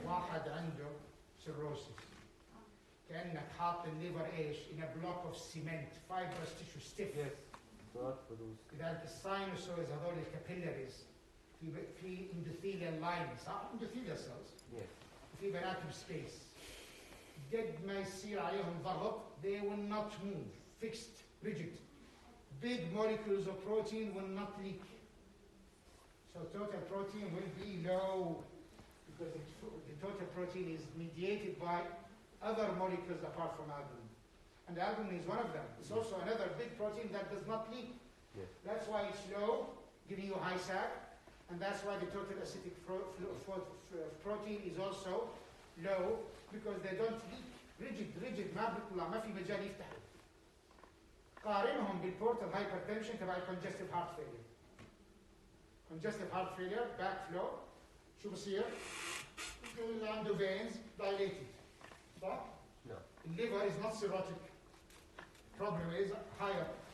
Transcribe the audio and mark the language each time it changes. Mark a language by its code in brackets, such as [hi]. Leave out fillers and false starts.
[ar] واحد عنده cirrhosis. كأنك حاط الليفر ايش؟ [en] in a block of cement, fibrous tissue, stiff. Yes. [ar] لذلك [en] الساينوسويدز [ar] هذول [en] الكابيلاريز [ar] في [en] endothelial lining [ar] صح؟ [en] endothelial cells. Yes. [ar] في بناتهم space. قد ما يصير عليهم ضغط, [en] they will not move, fixed, rigid. Big molecules of protein will not leak. So total protein will be low because the total protein is mediated by other molecules apart from albumin. And albumin is one of them. It's also another big protein that does not leak. Yes. That's why it's low, giving you high SAG, and that's why the total acidic protein is also low because they don't leak. [ar] rigid ما بيطلع, ما في مجال يفتحوا. قارنهم بالبورتال hypertension تبع congestive heart failure. [en] Congestive heart failure, backflow, [ar] شو بصير؟ اللي عنده [en] veins dilated. [ar] صح؟ [en] No. The liver is not cirrhotic. Problem is higher.